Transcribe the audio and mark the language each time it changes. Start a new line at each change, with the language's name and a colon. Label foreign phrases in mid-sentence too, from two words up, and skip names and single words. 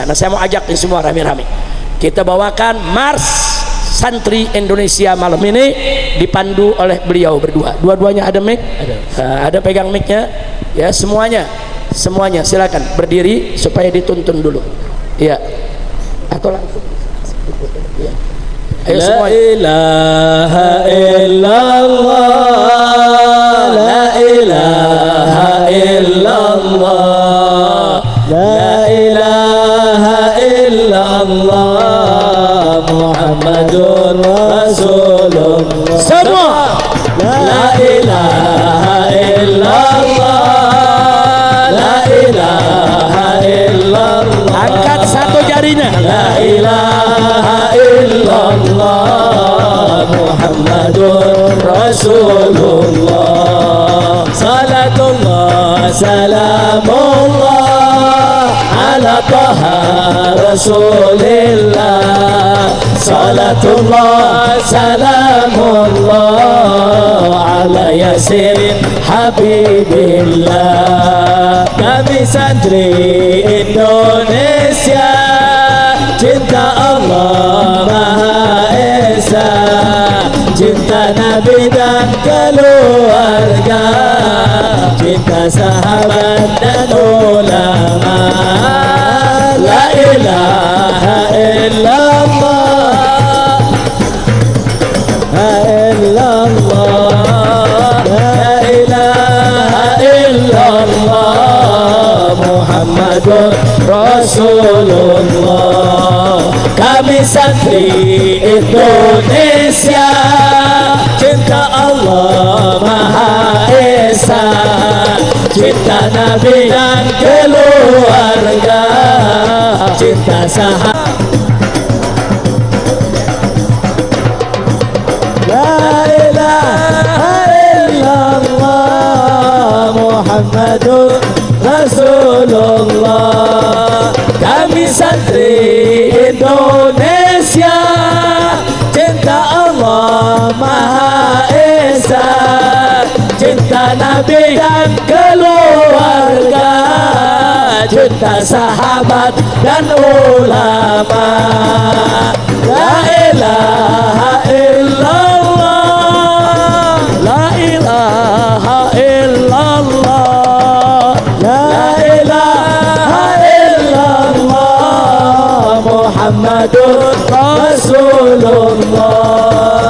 Indonesian: Nah saya mau ajak ini semua rame-rame kita bawakan Mars Santri Indonesia malam ini dipandu oleh beliau berdua. Dua-duanya ada mic? Ada pegang micnya ya, semuanya silakan berdiri supaya dituntun dulu ya, atau langsung ya. Ayo semua.
Arabic: لا إله إلا الله، لا إله إلا الله، لا إله إلا الله، محمد رسول الله.
Indonesian: Semua.
Arabic: لا إله إلا الله، لا إله إلا الله.
Indonesian: Angkat satu jarinya.
Arabic: لا إله إلا الله، محمد رسول الله. صلاة الله سلام الله على طه رسول الله. صلاة الله سلام الله على يس حبيب الله.
Indonesian: Kami santri Indonesia, cinta Allah Maha Esa, cinta Nabi dan keluarga, cinta sahabat dan ulama.
Arabic: لا إله إلا الله، لا إلا الله، لا إله إلا الله، محمد رسول الله.
Indonesian: Kami santri Indonesia, cinta Allah Maha Esa, cinta Nabi dan keluarga, cinta sahabat.
Arabic: لا إله إلا الله، محمد رسول الله.
Indonesian: Kami santri Indonesia, cinta Allah Maha Esa, cinta Nabi dan keluarga, cinta sahabat dan ulama.
Arabic: لا إله إلا الله، لا إله إلا الله، لا إله إلا الله، محمد رسول الله.